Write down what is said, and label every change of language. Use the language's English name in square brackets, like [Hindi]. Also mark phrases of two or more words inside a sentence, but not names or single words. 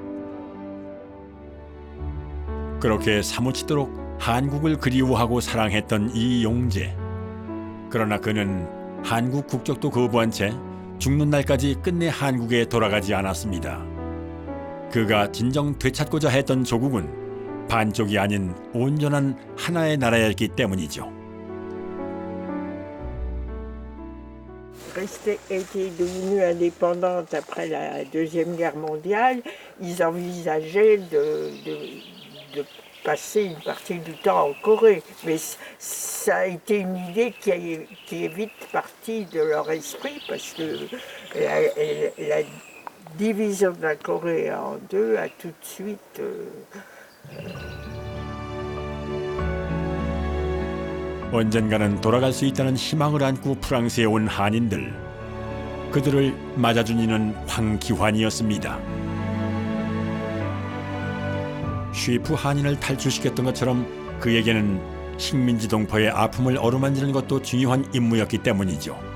[Korean] 그렇게 사무치도록 한국을 그리워하고 사랑했던 이용재. 그러나 그는 한국 국적도 거부한 채 죽는 날까지 끝내 한국에 돌아가지 않았습니다. 그가 진정 되찾고자 했던 조국은 반쪽이 아닌 온전한 하나의 나라였기 때문이죠. [French] était devenue indépendante après la Deuxième Guerre mondiale, ils envisageaient de passer une partie du temps en Corée. Mais ça a été une idée qui est vite partie de leur esprit parce que la division de la Corée en deux a tout de suite... [Korean] 언젠가는 돌아갈 수 있다는 희망을 안고 프랑스에 온 한인들. 그들을 맞아준 이는 황기환이었습니다. 쉬프 한인을 탈출시켰던 것처럼 그에게는 식민지 동포의 아픔을 어루만지는 것도 중요한 임무였기 때문이죠.